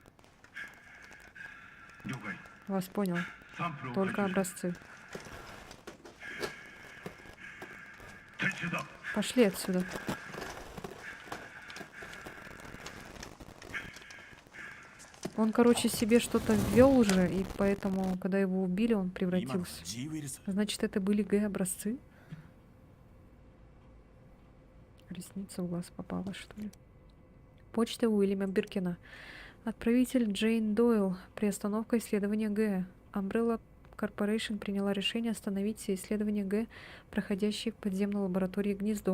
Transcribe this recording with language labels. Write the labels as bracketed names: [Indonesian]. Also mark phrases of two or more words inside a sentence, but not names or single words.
[Russian] Вас понял. Только образцы. Пошли отсюда. Он, короче, себе что-то ввел уже, и поэтому, когда его убили, он [Japanese] 今の [Russian] превратился. [Japanese] G ウイルス [Russian] Значит, это были Г-образцы? Ресница в глаз попала, что ли? Почта Уильяма Биркина. Отправитель Джейн Дойл. Приостановка исследования Г. Umbrella Corporation приняла решение остановить все исследования Г, проходящие в подземной лаборатории «Гнездо».